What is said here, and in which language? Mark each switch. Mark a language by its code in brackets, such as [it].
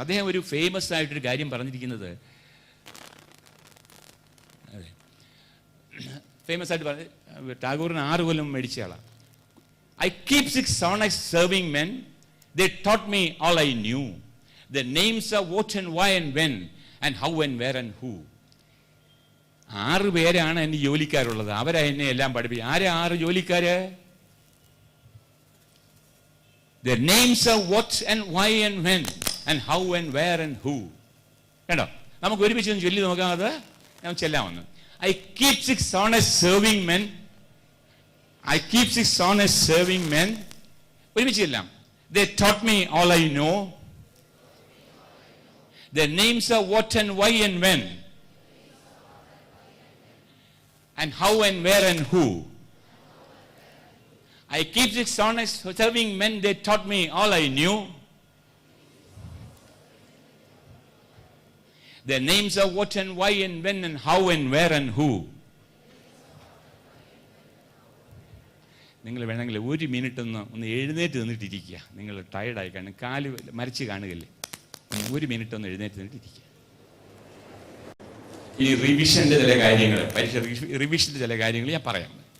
[ml] അദ്ദേഹം ഒരു ഫേമസ് ആയിട്ടൊരു കാര്യം പറഞ്ഞിരിക്കുന്നത്, ഫേമസ് ആയിട്ട് പറഞ്ഞ ടാഗോറിന് 6 കൊല്ലം മേടിച്ച ആളാണ്. [en] I keep 6 sonnets serving men. They taught me all I knew. The names of what and why and when and how and where and who. [ml] 6 പേരാണ് എൻ്റെ ജോലിക്കാരുള്ളത്. അവരാ എന്നെ എല്ലാം പഠിപ്പിക്കും. ആരാ 6 ജോലിക്കാര്? [en] The names of what and why and when and how and where and who. [ml] കേട്ടോ? നമുക്ക് ഒരുമിച്ച് ഒന്ന് ചൊല്ലി നോക്കാം. അത് ഞാൻ ചെല്ലാമെന്ന്. [en] I keep 6 sonnets serving men. I keep 6 sonnets serving men. [ml] ഒരുമിച്ച് ചെല്ലാം. [en] They taught me all I know. The names of what and why and when and how and where and who. I keep 6 sonnets serving men. They taught me all I knew. The names of what and why and when and how and where and who. [ml] നിങ്ങൾ വേണമെങ്കിൽ 1 minute ഒന്ന് എഴുന്നേറ്റ് നിന്നിട്ടിരിക്കുക. നിങ്ങൾ ടയർഡായി കാണും, കാല് മരിച്ച് കാണുകയല്ലേ. 1 minute ഒന്ന് എഴുന്നേറ്റ് നിന്നിട്ടിരിക്കുക. ഈ റിവിഷൻ്റെ ചില കാര്യങ്ങൾ, റിവിഷൻ്റെ ചില കാര്യങ്ങൾ ഞാൻ പറയാം.